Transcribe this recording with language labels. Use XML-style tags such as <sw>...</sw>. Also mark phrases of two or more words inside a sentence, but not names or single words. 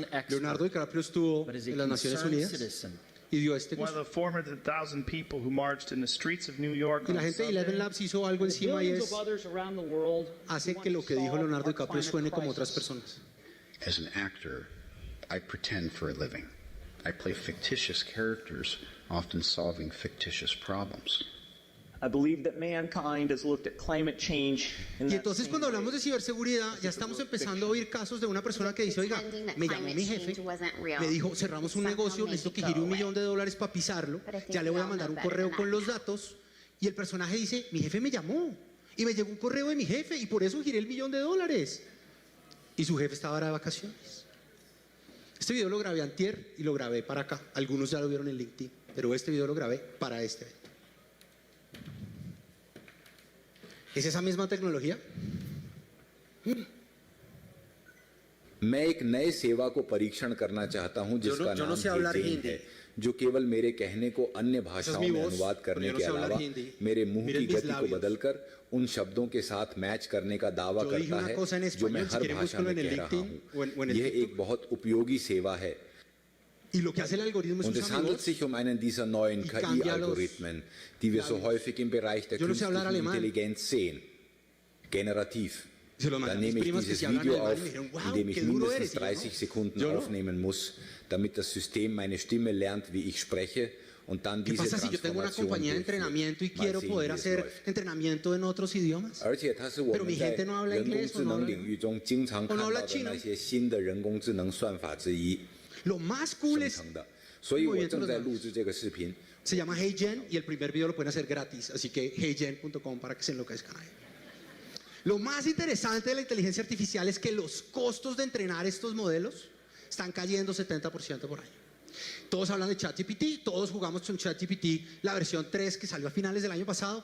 <es>Leonardo</es> <en>expert,</en> <es>DiCaprio estuvo</es> <en>but as a</en> <es>en las Naciones</es> <en>concerned</en> <es>Unidas</es> <en>citizen.</en> <es>y dio este</es> <en>One of</en> <es>curso.</es> <en>the 400,000 people who marched in the streets of New York</en> <es>Y la</es> <en>on</en> <es>gente de</es> <en>Sunday</en> <es>Eleven Labs hizo algo encima y</es> <en>Billions</en> <es>es,</es> <en>of others around the world</en> <es>hace</es> <en>who</en> <es>que lo</es> <en>want</en> <es>que</es> <en>to</en> <es>dijo</es> <en>solve</en> <es>Leonardo</es> <en>our</en> <es>DiCaprio</es> <en>climate</en> <es>suene como otras</es> <en>crisis.</en> <es>personas.</es> <en>As an actor, I pretend for a living. I play fictitious characters, often solving fictitious problems. I believe that mankind has looked at climate change in</en> <es>Y</es> <en>that</en> <es>entonces</es> <en>same</en> <es>cuando</es> <en>way.</en> <es>hablamos de ciberseguridad ya estamos empezando a oír casos de una persona que dice, oiga, me llamó mi jefe, me dijo, cerramos un negocio, necesito que gire $1 millón para pisarlo, ya le voy a mandar un correo con los datos, y el personaje dice, mi jefe me llamó y me llegó un correo de mi jefe y por eso giré $1 millón, y su jefe estaba de vacaciones. Este video lo grabé antier y lo grabé para acá, algunos ya lo vieron en LinkedIn, pero este video lo grabé para este evento. ¿Es esa misma tecnología?</es> <hi>मैं एक नए सेवा को परीक्षण करना चाहता हूं जिसका</hi> <es>yo no</es> <hi>नाम</hi> <es>sé hablar</es> <hi>हेजेन</hi> <es>hindi.</es> <hi>है, जो केवल मेरे कहने को अन्य भाषाओं</hi> <es>mi</es> <hi>में</hi> <es>voz,</es> <hi>अनुवाद करने</hi> <es>pero yo no</es> <hi>के</hi> <es>sé hablar</es> <hi>अलावा</hi> <es>hindi.</es> <hi>मेरे मुंह</hi> <es>Miren</es> <hi>की</hi> <es>mis</es> <hi>गति को</hi> <es>labios.</es> <hi>बदलकर उन शब्दों के साथ मैच करने का दावा</hi> <es>Yo dije</es> <hi>करता</hi> <es>una</es> <hi>है</hi> <es>cosa en</es> <hi>जो मैं</hi> <es>español, si</es> <hi>हर</hi> <es>quieren</es> <hi>भाषा</hi> <es>búsquenlo</es> <hi>में</hi> <es>en el</es> <hi>कह रहा</hi> <es>LinkedIn o en</es> <hi>हूं।</hi> <es>el</es> <hi>यह</hi> <es>TikTok.</es> <hi>एक बहुत उपयोगी सेवा है</hi> <es>Y lo que hace el algoritmo es</es> <de>und es</de> <es>usar mi</es> <de>handelt</de> <es>voz.</es> <de>sich um einen dieser neuen</de> <es>Y cambia los</es> <de>KI-Algorithmen, die wir so</de> <es>labios.</es> <de>häufig im Bereich der</de> <es>Yo no sé hablar</es> <de>künstlichen</de> <es>alemán.</es> <de>Intelligenz sehen. Generativ.</de> <es>Se lo mandé</es> <de>Dann</de> <es>a mis</es> <de>nehme ich</de> <es>primas que</es> <de>dieses</de> <es>sí hablan</es> <de>Video</de> <es>alemán</es> <de>auf,</de> <es>y me dijeron, wow,</es> <de>in dem ich</de> <es>qué duro</es> <de>mindestens</de> <es>eres.</es> <de>30 Sekunden</de> <es>Yo no.</es> <de>aufnehmen muss, damit das System meine Stimme lernt, wie ich spreche und dann</de> <es>¿Qué</es> <de>diese</de> <es>pasa si yo tengo una</es> <de>Transformation</de> <es>compañía de</es> <de>durchführt.</de> <es>entrenamiento y</es> <de>Mal</de> <es>quiero</es> <de>sehen,</de> <es>poder</es> <de>wie es</de> <es>hacer</es> <de>läuft.</de> <es>entrenamiento en otros idiomas?</es> <zh>而且它是我</zh> <es>Pero mi</es> <zh>们在</zh> <es>gente no habla</es> <zh>人工</zh> <es>inglés</es> <zh>智</zh> <es>o no</es> <zh>能</zh> <es>habla-</es> <zh>领域中经常</zh> <es>o</es> <zh>看</zh> <es>no</es> <zh>到</zh> <es>habla</es> <zh>的</zh> <es>chino.</es> <zh>那些新的人工智能算法之一</zh> <es>Lo más cool</es> <zh>生</zh> <es>es,</es> <zh>成的。所以我</zh> <es>movimiento</es> <zh>正</zh> <es>de</es> <zh>在</zh> <es>los</es> <zh>录制这个视频。</zh> <es>se llama HeyGen y el primer video lo pueden hacer gratis, así que heygen.com para que se enloquezcan ahí. Lo más interesante de la inteligencia artificial es que los costos de entrenar estos modelos están cayendo 70% por año. Todos hablan de ChatGPT, todos jugamos con ChatGPT, la versión 3 que salió a finales del año pasado.</es>